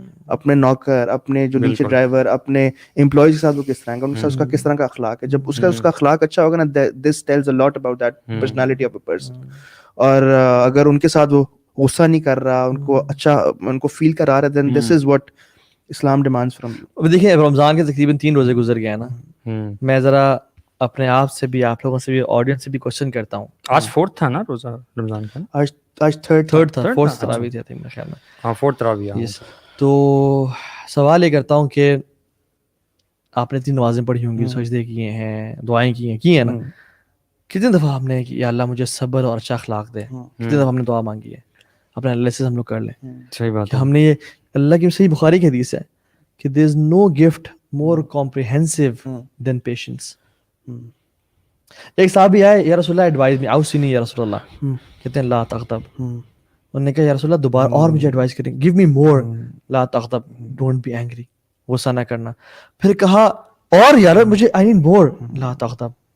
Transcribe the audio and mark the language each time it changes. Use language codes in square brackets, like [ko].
[ur] اپنے نوکر, اپنے جو نیچے ڈرائیور, اپنے امپلائیز کے ساتھ وہ کس طرح کا, ان کے ساتھ اس کا کس طرح کا اخلاق ہے. [en] جب اس کا اخلاق اچھا ہوگا نا, this tells a lot about that personality of a person. [ur] اور اگر ان کے ساتھ وہ غصہ نہیں کر رہا, ان کو اچھا, ان کو فیل کرا رہا ہے, [en] then this is what [ur] Islam [en] demands from you. [ur] اب دیکھیں رمضان کے تقریباً 3 روزے گزر گئے ہیں نا, میں ذرا اپنے آپ سے بھی, آپ لوگوں سے بھی, آڈینس سے بھی کوشچن کرتا ہوں. آج 4th تھا نا روزہ رمضان کا, آج 3rd تھا, 4th تراویح تھی میرے خیال میں. ہاں 4th تراویح. تو سوال یہ کرتا ہوں کہ آپ نے 3 نمازیں پڑھی ہوں گی, سجدے کیے ہیں, دعائیں کی ہیں نا, کتنی دفعہ ہم نے کہ یا اللہ مجھے صبر اور اچھا اخلاق دے, کتنی دفعہ ہم نے دعا مانگی ہے. اپنے اللہ سے ہم لوگ کر لیں. صحیح بات ہے. ہم نے یہ اللہ کی صحیح بخاری کی حدیث ہے کہ [en] there is no gift more comprehensive than patience. [ur] ایک صحابی آئے, یا رسول اللہ [en] advise me, [ar] اوصنی یا رسول اللہ, [ur] کہتے ہیں [ar] لا تغضب. [ur] انہوں نے کہا یا رسول اللہ دوبارہ اور مجھے ایڈوائز کریں, [en] give me more, [ar] لا تغضب, [en] don't be angry, [ur] غصہ نہ کرنا. پھر کہا اور یار مجھے [en] I need more, [ar] لا تغضب.